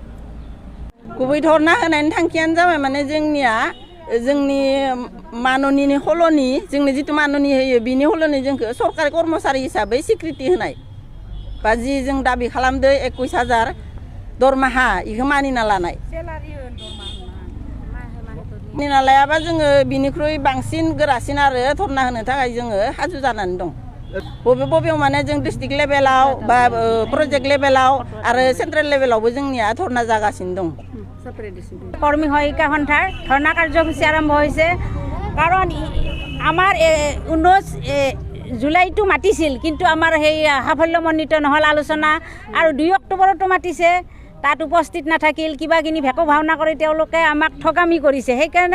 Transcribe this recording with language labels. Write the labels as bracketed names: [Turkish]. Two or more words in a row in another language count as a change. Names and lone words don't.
[Bodo] गुबै धरना होनायनि थांखियानो जाबाय माने जोंनिया जोंनि माननिनि हल'नि जोंनो जिथु माननि होयो बिनि हल'नि जोंखौ सरकारि कर्मचारि हिसाबै सिकिउरिटि होनाय बा जि जों दाबि खालामदो 21000 दरमाहा बेखौ मानिना लानाय। मानिना लायाबा जोङो बिनिख्रुइ बांसिन गोरासिन आरो धरना होनो थाखाय जोङो हाजु जानानै दं। बबेयाव माने जों [English] district level [Bodo] बा [English] project level [Bodo] आरो [English] central level [Bodo] जोंनिया धरना जागासिनो दं। [Assamese] কর্মী সহায়িকা সন্থাৰ ধৰ্ণা কাৰ্যসূচী আৰম্ভ হৈছে। কাৰণ আমাৰ 19 জুলাইটো মাতিছিল কিন্তু আমাৰ সেই সাফল্যমণ্ডিত নহ'ল আলোচনা আৰু 2 অক্টোবৰতো মাতিছে তাত উপস্থিত নাথাকিল কিবা কিনি ভেকো ভাওনা কৰি তেওঁলোকে আমাক ঠগামি কৰিছে সেইকাৰণে